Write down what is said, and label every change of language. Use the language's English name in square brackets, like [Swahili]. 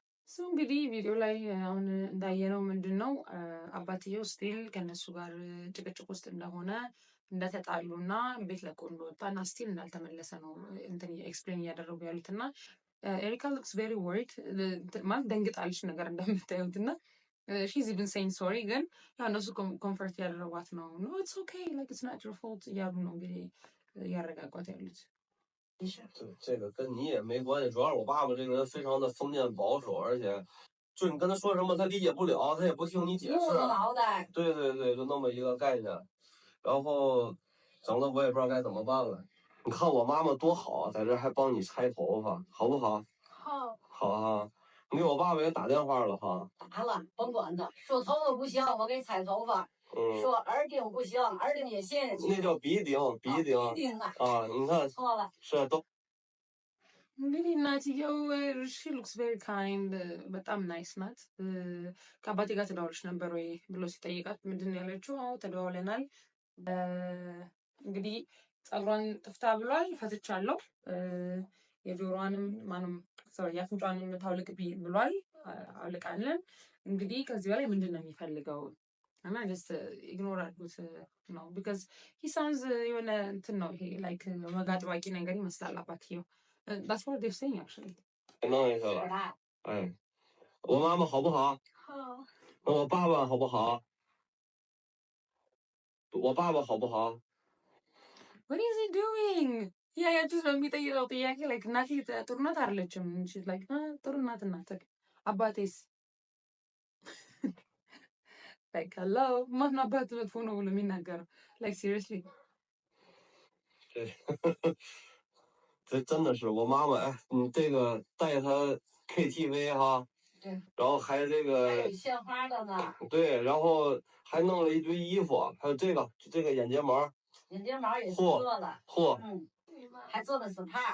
[Amharic] ሰው እንግዲህ ቪዲዮ ላይ አሁን እንዳየነው ምንድነው አባትየው ስቲል ከነሱ ጋር ጭቅጭቅ ውስጥ እንደሆነ እንደተጣሉና ቤት ለቆ እንደወጣና ስቲል እንዳልተመለሰ ነው እንትን ኤክስፕሌን እያደረጉ ያሉትና ኤሪካ ሉክስ ቬሪ ወሪድ ማለት ደንግጣለች ነገር እንደምታዩት እና [English] she's even saying sorry [Amharic] ግን ያው እነሱ ኮምፈርት ያደረጓት ነው [English] no it's okay like it's not your fault [Amharic] እያሉ ነው እንግዲህ ያረጋጓት ያሉት [Chinese] 这个跟你也没关系，主要是我爸爸这个人非常的封建保守，而且就你跟他说什么他理解不了，他也不听你解释。对对对，就那么一个概念，然后整的我也不知道该怎么办了。你看我妈妈多好，在这还帮你拆头发，好不好？好。好啊，你给我爸爸也打电话了哈。打了，甭管他，说头发不行，我给拆头发。说耳钉不行，耳钉也陷下去。那叫鼻钉，鼻钉。鼻钉啊。你看。错了。是都。 [Amharic] እንግዲህ እናትየው ሺ ሉክስ ቬሪ ካይንድ በጣም ናይስ ናት። ከአባቴ ጋር ተደዋውለሽ ነበር ወይ ብሎ ሲጠይቃት ምንድን ያለችው? አዎ ተደዋውለናል። እንግዲህ ፀጉሯን ጥፍታ ብሏል፣ ፈትቻለሁ። የጆሮዋንም ማንም የአፍንጫዋንም ታውልቅ ብሏል፣ አውልቃለን። እንግዲህ ከዚህ በላይ ምንድን ነው የሚፈልገው? እና ጀስት ኢግኖር አድርጉት ነው ቢካዝ ሂ ሳውንዝ የሆነ እንትን ነው ይሄ ላይክ መጋጥባቂ ነገር ይመስላል አባትየው። [English] That's what they're saying actually. [Chinese] 弄一下了。哎，我妈妈好不好？好。我爸爸好不好？我爸爸好不好 [English] What is he doing? Yeah, just [Amharic] በሚጠይቀው ጥያቄ like እናቴ ጥሩ ናት አይደለችም? [English] She's like [Amharic] ጥሩ ናት እናት አባቴስ [English] like hello [Amharic] ማን አባት መጥፎ ነው ብሎ የሚናገረው [English] like seriously [Chinese] 这真的是我妈妈，你这个带她 KTV 哈，对，然后还这个还有鲜花的呢，对，然后还弄了一堆衣服，还有这个眼睫毛，眼睫毛也是做了，还做的 SPA。